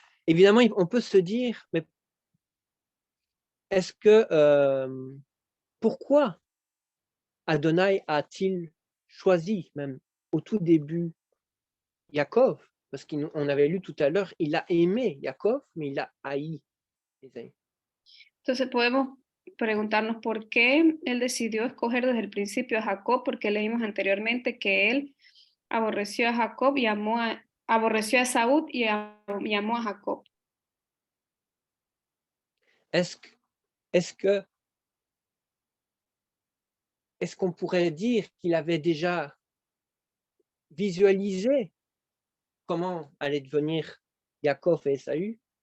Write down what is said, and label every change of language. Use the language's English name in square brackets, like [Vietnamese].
[French] Évidemment, on peut se dire, mais est-ce que, pourquoi Adonai a-t-il choisi, même au tout début, Yaakov? Parce qu'on avait lu tout à l'heure, il a aimé Yaakov, mais il a haï Esaú. [Spanish] Entonces podemos preguntarnos por qué él decidió escoger desde el principio a Jacob, porque leímos anteriormente que él aborreció a Jacob y aborreció a Esaú y amó a Jacob. [French] Est-ce qu'on pourrait dire qu'il avait déjà visualisé comment allait devenir Yaakov et Esaú?